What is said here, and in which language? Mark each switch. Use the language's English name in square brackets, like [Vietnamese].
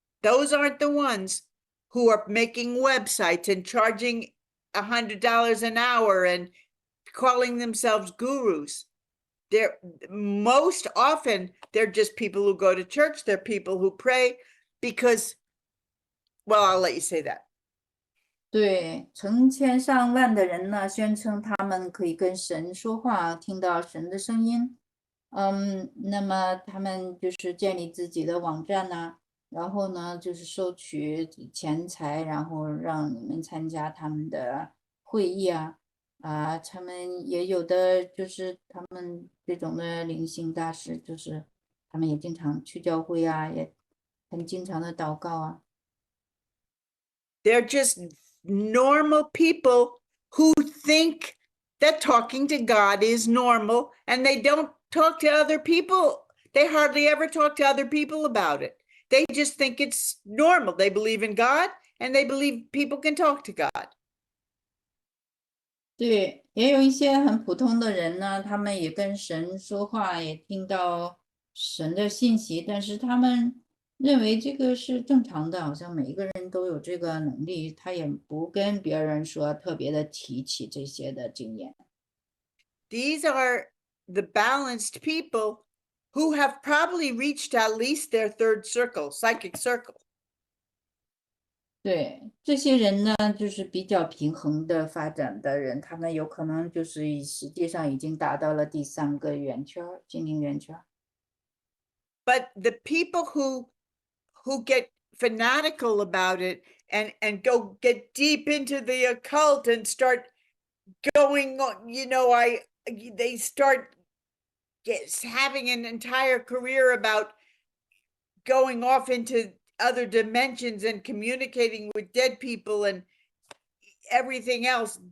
[English] Those aren't the ones who are making websites and charging $100 an hour and calling themselves gurus. They're most often they're just people who go to church. They're people who pray because, well, I'll let you say that. [Chinese] 对，成千上万的人呢，宣称他们可以跟神说话，听到神的声音。那么他们就是建立自己的网站呢，然后呢，就是收取钱财，然后让你们参加他们的会议啊，他们也有的就是他们这种的灵性大师，就是他们也经常去教会啊，也很经常的祷告啊。 [English] They're just normal people who think that talking to God is normal, and they don't talk to other people. They hardly ever talk to other people about it. They just think it's normal. They believe in God, and they believe people can talk to God. [Chinese] 对，也有一些很普通的人呢，他们也跟神说话，也听到神的信息，但是他们认为这个是正常的，好像每一个人都有这个能力，他也不跟别人说特别的提起这些的经验。 [English] These are the balanced people who have probably reached at least their third circle, psychic circle. [Chinese] 对，这些人呢，就是比较平衡的发展的人，他们有可能就是实际上已经达到了第三个圆圈，心灵圆圈。 [English] But the people who get fanatical about it and go get deep into the occult and start going on, they start having an entire career about going off into other dimensions and communicating with dead people and everything else.